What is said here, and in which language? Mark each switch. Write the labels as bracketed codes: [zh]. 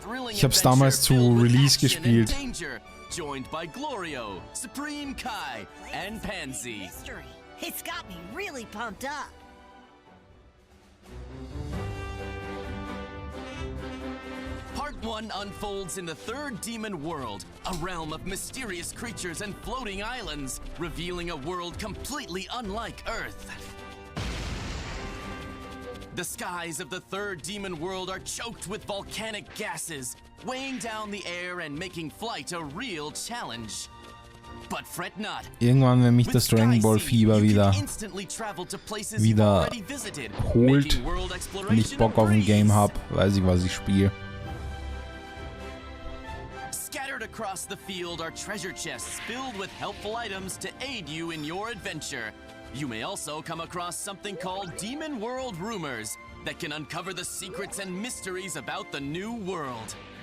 [de] Ich hab's damals zu Release gespielt. [en] Joined by Glorio, Supreme Kai, and Pansy. It's got me really pumped up. Part 1 unfolds in the third demon world, a realm of mysterious creatures and floating islands, revealing a world completely unlike Earth. The skies of the third demon world are choked with volcanic gases, weighing down the air and making flight a real challenge. But fret not. [de] Irgendwann, wenn mich das Dragon Ball Fieber wieder holt und ich Bock auf ein Game hab, weiß ich, was ich spiele. [en] Scattered across the field are treasure chests filled with helpful items to aid you in your adventure. You may also come across something called Demon World Rumors that can uncover the secrets and mysteries about the new world.